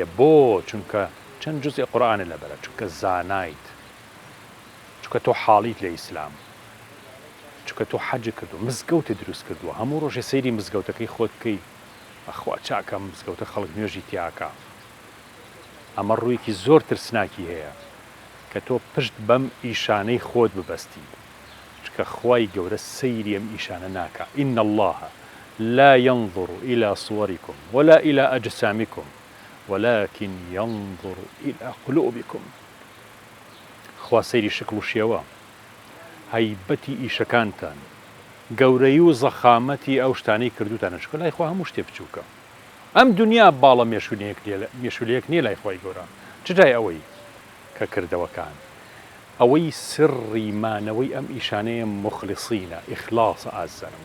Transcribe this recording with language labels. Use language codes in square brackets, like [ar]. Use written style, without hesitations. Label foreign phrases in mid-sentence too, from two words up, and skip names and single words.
[ckb] بۆ چونکە چەند جوزئی قورئانە لەبەرە، چونکە زانایت، چونکە تۆ حاڵیت لە ئیسلام، چونکە تۆ حەجی کردو، مزگەوتە دروست کردووە، هەموو ڕۆژێ سەیری مزگەوتەکەی خۆت بکەی، ئەخوا چاکە مزگەوتە خەڵک نوێژی تیاکە. ئەمە ڕوویەکی زۆر ترسناکی هەیە کە تۆ پشت بەم ئیشانەی خۆت ببەستی، چونکە خوای گەورە سەیری ئەم ئیشانە ناکە. [ar] ئین الله لا ينظر إلى صوركم ولا إلى أجسامكم ولكن ينظر إلى قلوبكم. [ckb] خوا سەیری شکل و شێوە، هەیبەتی ئیشەکانتان، گەورەی و زەخامەتی ئەو شتانەی کردوتانە، چونکە لای خوا هەموو شتێ بچووکە. ئەم دنیا باڵە مێشولەیەک نییە لای خوای گەورە. چجای ئەوەی کە کردەوەکان، ئەوەی سڕی مانەوەی ئەم ئیشانەیە مخلصینە، ئیخلاصە ئازانم.